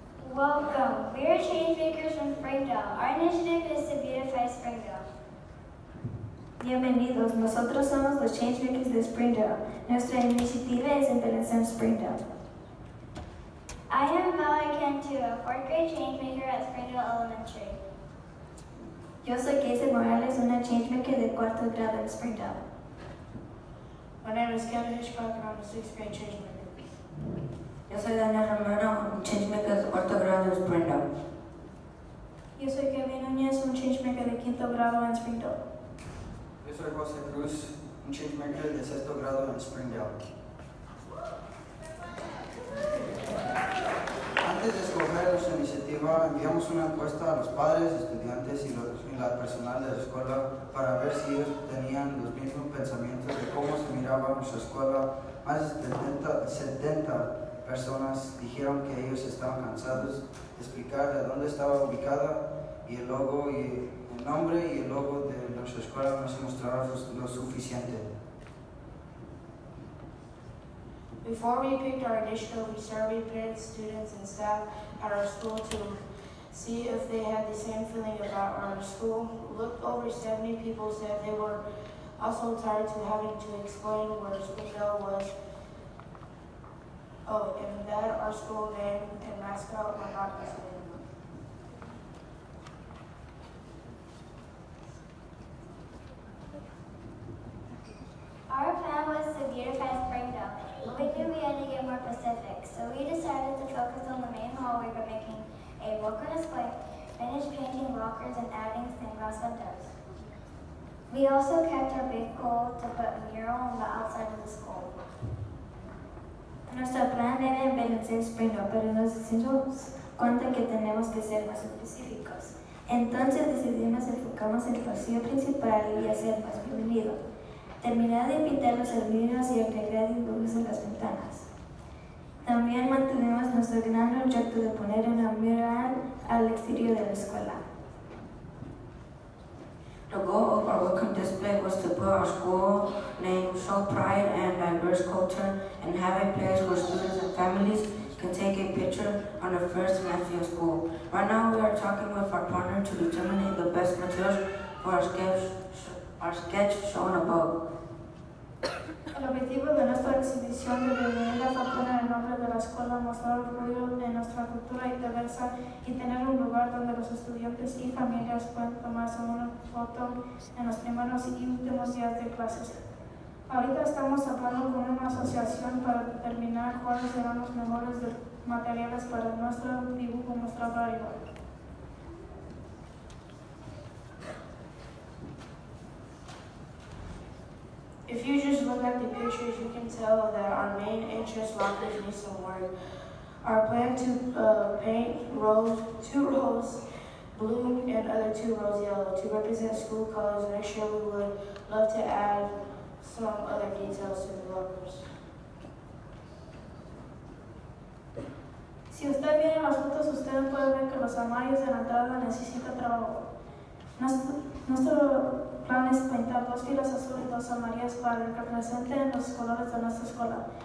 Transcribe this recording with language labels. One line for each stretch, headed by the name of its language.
English: Welcome. We are Changemakers from Springdale. Our initiative is to beautify Springdale.
Spanish: Bienvenidos, nosotros somos los Changemakers de Springdale. Nuestra iniciativa es embellecer Springdale.
English: I am Val. friend to a 4th grade changemaker at Springdale Elementary.
Spanish: Yo soy Casey Morales, una changemaker de cuarto grado en Springdale.
English: My name is Kevin Hitchcock and I'm a 6th grade changemaker.
Spanish: Yo soy Daniel Romero, un changemaker de cuarto grado en Springdale. Yo soy Kevin Núñez, un changemaker de quinto grado en Springdale. Yo soy José Cruz, un changemaker de sexto grado en Springdale. Antes de escoger nuestra iniciativa, enviamos una encuesta a los padres, estudiantes y la personal de la escuela para ver si ellos tenían los mismos pensamientos de cómo se miraba nuestra escuela. Más de 70 personas dijeron que ellos estaban cansados de explicar de dónde estaba ubicada y el logo y el nombre y el logo de nuestra escuela no se mostraba lo suficiente.
English: Before we picked our initiative, we surveyed parents, students, and staff at our school to see if they had the same feeling about our school. Looked over 70 people said they were also tired to having to explain where Springdale was. Oh, and that our school name and mascot were not the same. Our plan was to beautify Springdale, but we knew we had to get more specific, so we decided to focus on the main hallway by making a welcome display, finish painting lockers, and adding stained glass windows. We also kept our big goal to put a mural on the outside of the school.
Spanish: Nuestro plan era embellecer Springdale, pero nos dimos cuenta que tenemos que ser más específicos. Entonces decidimos enfocarnos en el pasillo principal y hacer más bienvenido. Terminar de pintar los aluminios y agregar dibujos en las ventanas. También mantuvimos nuestro gran proyecto de poner una mural al exterior de la escuela.
English: The goal of our welcome display was to put our school name, show pride and diverse culture, and have a place where students and families can take a picture on the first semester of school. Right now we are talking with our partner to determine the best materials for our sketch shown above.
Spanish: El objetivo de nuestra exhibición de bienvenida fue poner el nombre de la escuela, mostrar orgullo de nuestra cultura diversa y tener un lugar donde los estudiantes y familias puedan tomarse una foto en los primeros y últimos días de clases. Ahorita estamos hablando con una asociación para determinar cuáles serán los mejores materiales para nuestro dibujo mostrado arriba.
English: If you just look at the pictures, you can tell that our main entrance lockers need some work. Our plan to paint two rows blue and other 2 rows yellow to represent school colors. Next year we would love to add some other details to the lockers.
Spanish: Si usted viene las fotos, usted puede ver que los armarios de la entrada necesitan trabajo. Nuestro plan es pintar 2 filas azules y 2 amarillas para que representen los colores de nuestra escuela.